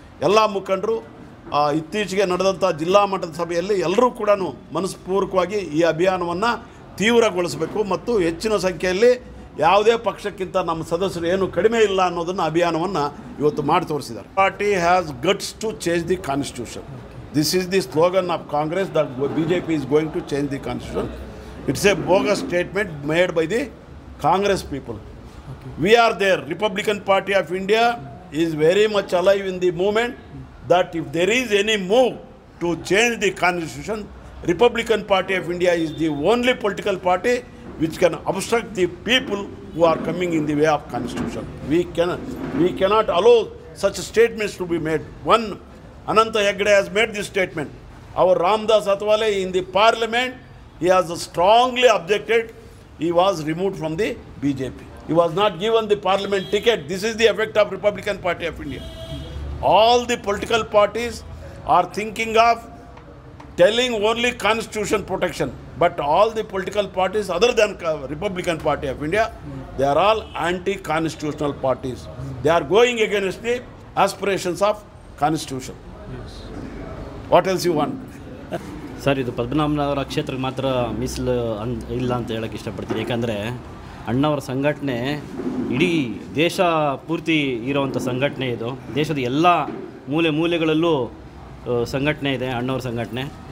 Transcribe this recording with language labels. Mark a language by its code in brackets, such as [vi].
[kn] ಎಲ್ಲ ಮುಖಂಡರು ಇತ್ತೀಚೆಗೆ ನಡೆದಂಥ ಜಿಲ್ಲಾ ಮಟ್ಟದ ಸಭೆಯಲ್ಲಿ ಎಲ್ಲರೂ ಕೂಡ ಮನಸ್ಪೂರ್ವಕವಾಗಿ ಈ ಅಭಿಯಾನವನ್ನು ತೀವ್ರಗೊಳಿಸಬೇಕು ಮತ್ತು ಹೆಚ್ಚಿನ ಸಂಖ್ಯೆಯಲ್ಲಿ ಯಾವುದೇ ಪಕ್ಷಕ್ಕಿಂತ ನಮ್ಮ ಸದಸ್ಯರು ಏನು ಕಡಿಮೆ ಇಲ್ಲ ಅನ್ನೋದನ್ನು ಅಭಿಯಾನವನ್ನು ಇವತ್ತು ಮಾಡಿ ತೋರಿಸಿದ್ದಾರೆ. [en] Party has guts to change the constitution. This is the slogan of Congress that BJP is going to change the constitution. It's a bogus statement made by the Congress people. We are there. Republican Party of India is very much alive in the movement that if there is any move to change the constitution, Republican Party of India is the only political party which can obstruct the people who are coming in the way of constitution. We cannot allow such statements to be made. One, Ananta Hegde has made this statement. Our Ramdas Athwale in the parliament, he has strongly objected. He was removed from the BJP. He was not given the parliament ticket. This is the effect of Republican Party of India. All the political parties are thinking of telling only constitution protection, but all the political parties other than Republican Party of India, they are all anti-constitutional parties. They are going against the aspirations of constitution. What else you want? [kn] Sir, ಇದು ಪದ್ಮನಾಭನವರ ಕ್ಷೇತ್ರಕ್ಕೆ ಮಾತ್ರ ಮೀಸಲು ಇಲ್ಲ ಅಂತ ಹೇಳೋಕ್ಕೆ ಇಷ್ಟಪಡ್ತೀನಿ. ಯಾಕಂದರೆ ಅಣ್ಣವರ ಸಂಘಟನೆ ಇಡೀ ದೇಶ ಪೂರ್ತಿ ಇರೋವಂಥ ಸಂಘಟನೆ ಇದು. ದೇಶದ ಎಲ್ಲ ಮೂಲೆಗಳಲ್ಲೂ ಸಂಘಟನೆ ಇದೆ ಅಣ್ಣವರ ಸಂಘಟನೆ.